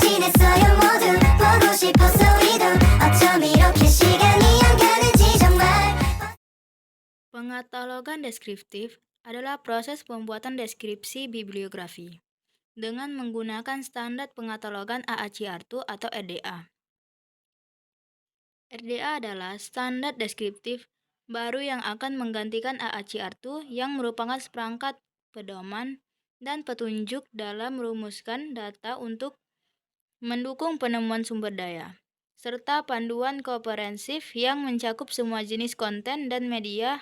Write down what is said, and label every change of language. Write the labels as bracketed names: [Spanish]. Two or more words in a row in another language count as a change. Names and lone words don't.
[Korean] 있어요 모두 보고 싶어서 우리도 어쩜 이렇게 시간이 안 가는지 정말. [Indonesian] Pengatalogan deskriptif adalah proses pembuatan deskripsi bibliografi dengan menggunakan standar pengatalogan AACR2 atau RDA. RDA adalah standar deskriptif baru yang akan menggantikan AACR2 yang merupakan seperangkat pedoman dan petunjuk dalam merumuskan data untuk mendukung penemuan sumber daya, serta panduan komprehensif yang mencakup semua jenis konten dan media.